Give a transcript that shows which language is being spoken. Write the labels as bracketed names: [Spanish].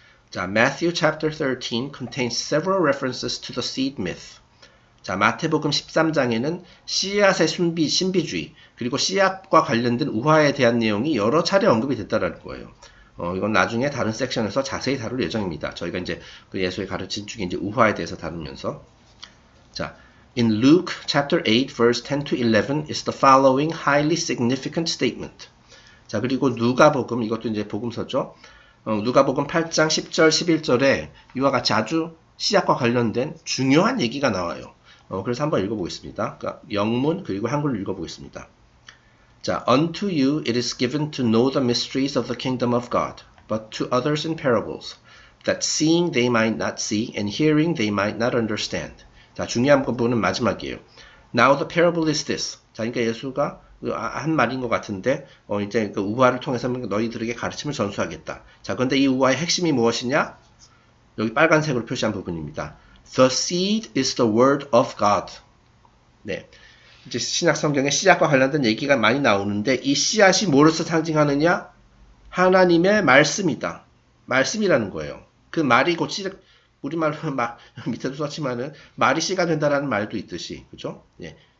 [English] 자, Matthew chapter 13 contains several references to the seed myth. [Korean] 자, 마태복음 13장에는 씨앗의 신비주의, 그리고 씨앗과 관련된 우화에 대한 내용이 여러 차례 언급이 됐다라는 거예요. 이건 나중에 다른 섹션에서 자세히 다룰 예정입니다. 저희가 이제 그 예수의 가르침 중에 이제 우화에 대해서 다루면서. [English] 자, in Luke chapter 8 verse 10 to 11 is the following highly significant statement. [Korean] 자, 그리고 누가복음, 이것도 이제 복음서죠. 누가복음 8장 10절 11절에 이와 같이 아주 씨앗과 관련된 중요한 얘기가 나와요. 그래서 한번 읽어보겠습니다. 그러니까 영문 그리고 한글로 읽어보겠습니다. [English] 자, unto you it is given to know the mysteries of the kingdom of God, but to others in parables, that seeing they might not see, and hearing they might not understand. [Korean] 자, 중요한 부분은 마지막이에요. [English] Now the parable is this. [Korean] 자, 그러니까 예수가 한 말인 것 같은데, 이제 그 우화를 통해서 너희들에게 가르침을 전수하겠다. 자, 그런데 이 우화의 핵심이 무엇이냐? 여기 빨간색으로 표시한 부분입니다. [English] The seed is the word of God. [Korean] 네. 이제 신약 성경에 씨앗과 관련된 얘기가 많이 나오는데 이 씨앗이 뭐로서 상징하느냐? 하나님의 말씀이다. 말씀이라는 거예요. 그 말이 곧 우리말로 밑에도 썼지만은 말이 씨가 된다라는 말도 있듯이, 그죠? 예.